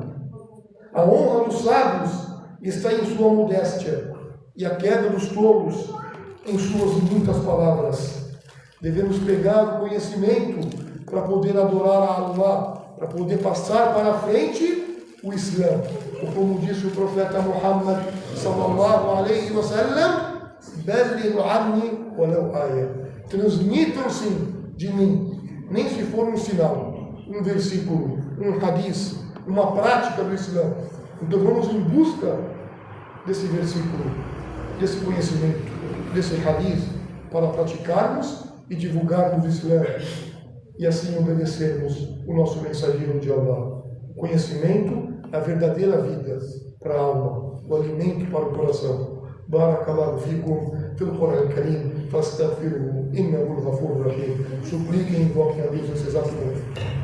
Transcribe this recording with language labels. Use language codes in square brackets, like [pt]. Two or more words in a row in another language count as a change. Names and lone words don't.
[pt] A honra dos sábios está em sua modéstia, e a queda dos tolos em suas muitas palavras. Devemos pegar o conhecimento para poder adorar a Allah, para poder passar para a frente o Islã. Ou como disse o profeta Muhammad [ar] صلى الله عليه وسلم: "بلغوا عني ولو آية." [pt] Transmitam-se de mim, nem se for um sinal, um versículo, um hadith, uma prática do Islã. Então vamos em busca desse versículo, desse conhecimento, desse hadith, para praticarmos e divulgarmos o Islã, e assim obedecermos o nosso mensageiro de Allah. O conhecimento é a verdadeira vida para a alma, o alimento para o coração. [ar] بارك الله فيكم في القرآن الكريم، فأستغفره، إنه الغفور الرحيم. [pt] Supliquem e invoquem a Deus nesse exato momento.